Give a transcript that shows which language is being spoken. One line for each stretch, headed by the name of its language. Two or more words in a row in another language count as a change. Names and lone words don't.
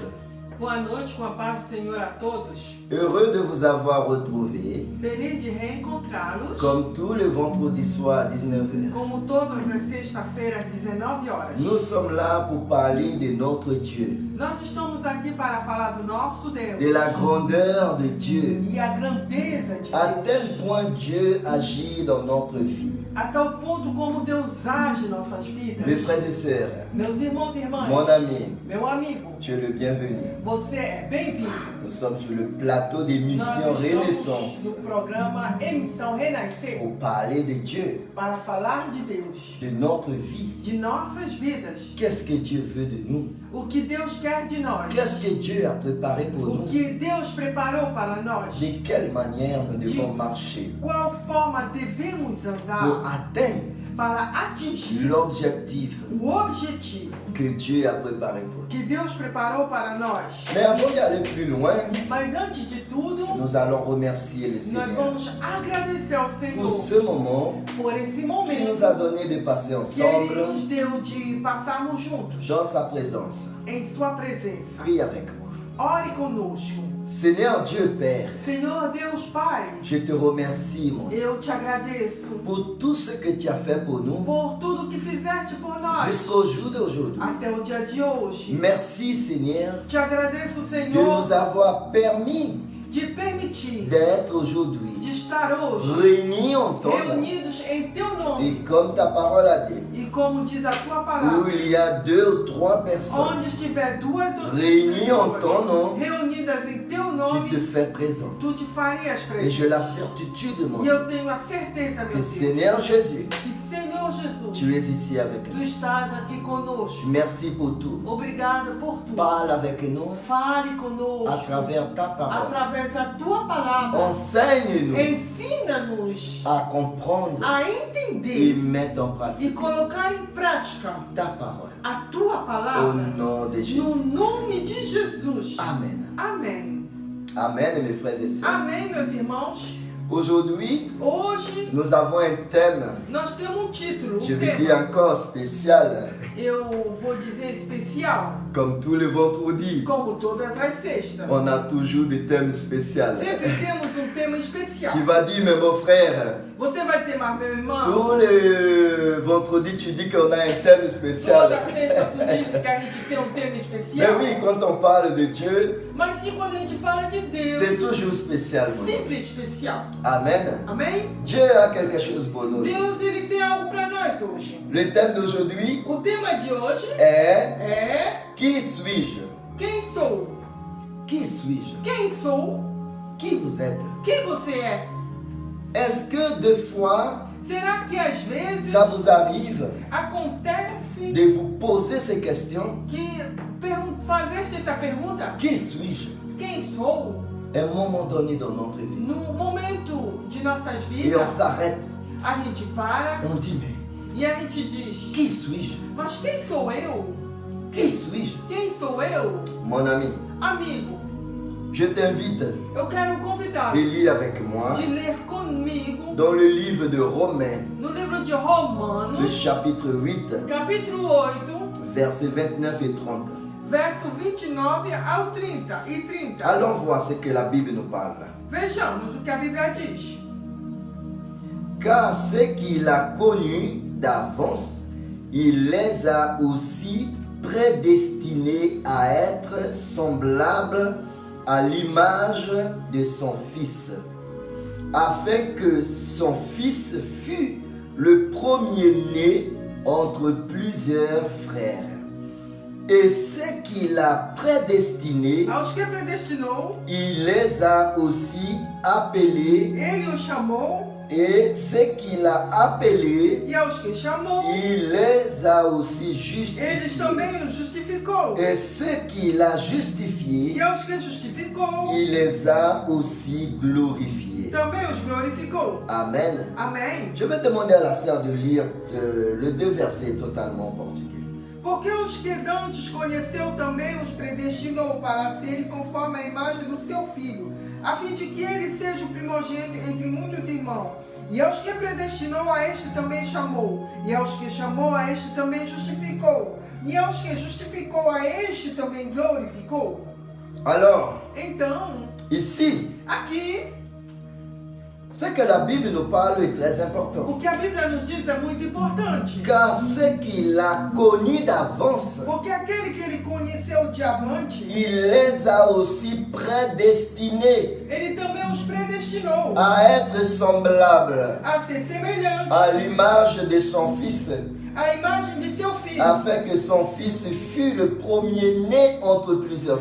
Portuguese: Boa noite, com a paz do Senhor a todos.
French: Heureux de vous avoir retrouvés,
Portuguese: Feliz de reencontrá-los,
French: comme tous les vendredis soirs à 19h.
Portuguese: como todas as sextas-feiras, às 19 horas.
French: Nous sommes là pour parler de notre Dieu,
Portuguese: Nós estamos aqui para falar do nosso Deus
French: de la grandeur de Dieu,
Portuguese: e a grandeza de
French: à
Portuguese: Deus.
French: tel point Dieu agit dans notre vie.
Portuguese: A tal ponto como Deus age em nossas vidas.
French: Mes frères et sœurs,
Portuguese: Meus irmãos e irmãs,
French: mon ami,
Portuguese: meu amigo,
French: tu es le bienvenu.
Portuguese: você é bem-vindo.
French: Nous sommes sur le plateau d'émission
Portuguese: Nós Renaissance estamos no programa Emissão Renascer
French: pour parler de Dieu,
Portuguese: para falar de Deus,
French: de notre vie.
Portuguese: de nossas vidas.
French: Qu'est-ce que Dieu veut de nous?
Portuguese: O que Deus quer de nós.
French: Qu'est-ce que Dieu a préparé pour
Portuguese: O
French: nous?
Portuguese: que Deus preparou para nós.
French: De quelle manière nous devons marcher
Portuguese: Qual forma devemos
French: pour
Portuguese: andar
French: atteindre
Portuguese: para atingir
French: l'objectif
Portuguese: o objetivo
French: que Dieu a préparé pour nous?
Portuguese: que Deus preparou para nós.
French: Mais avant d'aller plus loin,
Portuguese: Mas antes de tudo,
French: nous allons remercier le
Portuguese: nós
French: Seigneur
Portuguese: vamos agradecer ao
French: pour
Portuguese: Senhor
French: ce moment
Portuguese: por esse
French: qu'il
Portuguese: momento
French: nous a donné de passer
Portuguese: que Ele
French: ensemble
Portuguese: nos deu de passarmos juntos
French: dans sa présence.
Portuguese: em Sua presença.
French: Prie avec moi.
Portuguese: Ore conosco.
French: Seigneur Dieu Père,
Portuguese: Senhor Deus Pai,
French: je te remercie mon Dieu,
Portuguese: eu te agradeço
French: pour tout ce que tu as fait pour nous
Portuguese: por tudo que fizeste por nós
French: jusqu'au jour d'aujourd'hui.
Portuguese: até o dia de hoje.
French: Merci Seigneur
Portuguese: Te agradeço,
French: de
Portuguese: Senhor,
French: nous avoir permis
Portuguese: de permitir
French: d'être aujourd'hui
Portuguese: de estar hoje
French: réunis en ton nom.
Portuguese: reunidos em Teu nome.
French: Et comme ta parole a dit,
Portuguese: E como diz a Tua
French: où
Portuguese: palavra,
French: il y a 2 ou 3 personnes
Portuguese: onde estiver duas ou três
French: réunies en ton nom,
Portuguese: reunidas em Teu
French: tu
Portuguese: nome,
French: te fais présent.
Portuguese: Tu te farias
French: Et
Portuguese: presente.
French: j'ai la certitude, mon
Portuguese: E
French: Dieu,
Portuguese: eu tenho a certeza,
French: que
Portuguese: meu Deus,
French: Seigneur Jésus,
Portuguese: que Senhor Jesus,
French: tu es ici avec
Portuguese: Tu
French: nous.
Portuguese: estás aqui conosco.
French: Merci pour tout.
Portuguese: Obrigada por tudo.
French: Parle avec nous
Portuguese: Fale
French: à
Portuguese: conosco
French: travers ta parole.
Portuguese: através da Tua palavra.
French: Enseigne-nous
Portuguese: Ensina-nos
French: à comprendre
Portuguese: a
French: et
Portuguese: entender
French: mettre en
Portuguese: e
French: pratique
Portuguese: colocar em prática
French: ta parole.
Portuguese: a Tua
French: Au
Portuguese: palavra
French: nom de
Portuguese: no
French: Jésus.
Portuguese: nome de Jesus.
French: Amen.
Portuguese: Amém.
French: Amen, mes frères et sœurs.
Portuguese: Amém, meus irmãos.
French: Aujourd'hui,
Portuguese: Hoje
French: nous avons un thème,
Portuguese: nós temos título,
French: je vais
Portuguese: tema.
French: dire encore spécial,
Portuguese: Eu vou dizer especial,
French: comme tous les vendredis.
Portuguese: como todas as sextas.
French: On a toujours des thèmes spéciaux.
Portuguese: Sempre temos tema especial.
French: Tu vas dire, mais mon frère,
Portuguese: Você vai ser mais meu irmão?
French: tous les vendredis, tu dis qu'on a un thème spécial.
Portuguese: Toda sexta tu diz que a gente tem tema
French: Mais
Portuguese: especial.
French: oui, quand on parle de Dieu,
Portuguese: Mas sim, quando a gente fala de Deus,
French: c'est toujours spécial. mon
Portuguese: sempre especial.
French: Amen.
Portuguese: Amém?
French: Dieu a quelque chose pour nous.
Portuguese: Deus, ele tem algo para nós hoje.
French: Le thème d'aujourd'hui
Portuguese: O tema de hoje
French: est
Portuguese: é
French: Qui suis-je?
Portuguese: quem sou?
French: Qui suis-je?
Portuguese: Quem sou?
French: Qui vous êtes?
Portuguese: Quem você é?
French: Est-ce que des fois,
Portuguese: Será que às vezes
French: ça vous arrive
Portuguese: acontece
French: de vous poser ces questions?
Portuguese: que fazeste essa pergunta?
French: Qui suis-je?
Portuguese: Quem sou?
French: À un moment donné dans notre vie.
Portuguese: No momento de nossas
French: Et on
Portuguese: vidas,
French: s'arrête.
Portuguese: a gente para
French: On dit, mais
Portuguese: e a gente diz:
French: qui suis-je?
Portuguese: mas quem sou eu?
French: Qui suis-je?
Portuguese: Quem sou eu?
French: Mon ami,
Portuguese: Amigo,
French: je t'invite
Portuguese: eu quero convidar
French: de lire avec moi
Portuguese: de ler comigo
French: dans le livre de Romains,
Portuguese: no livro de
French: le
Portuguese: Romanos,
French: chapitre 8,
Portuguese: capítulo 8,
French: versets 29 et 30.
Portuguese: verso 29 ao 30 e 30.
French: Allons voir ce que la Bible nous parle.
Portuguese: Vejamos o que a Bíblia diz.
French: Car ce qu'il a connus d'avance, il les a aussi prédestinés à être semblables à l'image de son Fils, afin que son Fils fût le premier-né entre plusieurs frères. Et ce qu'il a prédestiné,
Portuguese: Aos que predestinou,
French: il les a aussi appelés.
Portuguese: ele os chamou,
French: Et ce qu'il a appelés,
Portuguese: e aos que chamou,
French: il les a aussi
Portuguese: eles
French: justifiés.
Portuguese: também os justificou.
French: Et ce qu'il a justifiés,
Portuguese: E aos que justificou,
French: il les a aussi glorifiés.
Portuguese: também os glorificou.
French: Amen.
Portuguese: Amém.
French: Je vais demander à la sœur de lire le deux versets totalement en portugais.
Portuguese: Porque os que dantes conheceu também os predestinou para serem conforme a imagem do seu filho, a fim de que ele seja o primogênito entre muitos irmãos. E aos que predestinou, a este também chamou. E aos que chamou, a este também justificou. E aos que justificou, a este também glorificou.
French: Alors,
Portuguese: Então,
French: ici,
Portuguese: aqui,
French: ce que la Bible nous parle est très important.
Portuguese: o que a Bíblia nos diz é muito importante.
French: Car ce qu'il a connu d'avance,
Portuguese: Porque aquele que ele conheceu de avante,
French: il les a aussi prédestinés
Portuguese: ele também os predestinou
French: à être semblables
Portuguese: a ser semelhantes
French: à l'image de son Fils,
Portuguese: à imagem de seu filho,
French: afin que son Fils fût le premier-né entre plusieurs